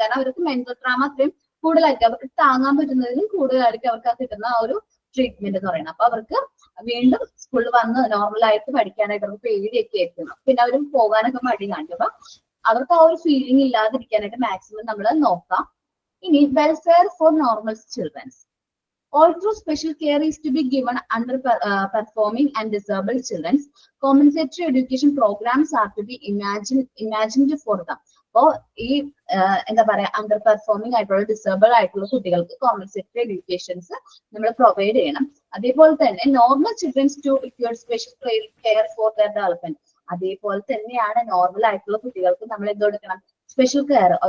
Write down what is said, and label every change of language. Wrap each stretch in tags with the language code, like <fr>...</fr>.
<ml>കാരണം അവർക്ക് mental trauma അത്രയും കൂടുതലായിരിക്കും, അവർക്ക് താങ്ങാൻ പറ്റുന്നതിലും കൂടുതലായിരിക്കും അവർക്ക് ആ കിട്ടുന്ന ആ ഒരു ട്രീറ്റ്മെന്റ് എന്ന് പറയുന്നത്. അപ്പൊ അവർക്ക് വീണ്ടും സ്കൂളിൽ വന്ന് നോർമലായിട്ട് പഠിക്കാനായിട്ട് അവർക്ക് പേടിയൊക്കെ ആയിരിക്കും. പിന്നെ അവർ പോകാനൊക്കെ മടി കാണിക്കും. അപ്പൊ അവർക്ക് ആ ഒരു ഫീലിംഗ് ഇല്ലാതിരിക്കാനായിട്ട് മാക്സിമം നമ്മൾ നോക്കാം.</ml> <en>ഇനി welfare for normal childrens. Although special care is to be given under performing and disabled children, compensatory education programs are to be imagined for them.</en> <ml>അപ്പോൾ ഈ എന്താ പറയാ അണ്ടർ പെർഫോമിംഗ് ആയിട്ടുള്ള ഡിസേബിൾ ആയിട്ടുള്ള കുട്ടികൾക്ക് കോമ്പൻസേറ്ററി എഡ്യൂക്കേഷൻസ് നമ്മൾ പ്രൊവൈഡ് ചെയ്യണം.</ml> <en>അതേപോലെ തന്നെ normal childrens to require special care for their development.</en> <ml>അതേപോലെ തന്നെയാണ് നോർമൽ ആയിട്ടുള്ള കുട്ടികൾക്ക് നമ്മൾ എന്ത് കൊടുക്കണം? Special care.</ml>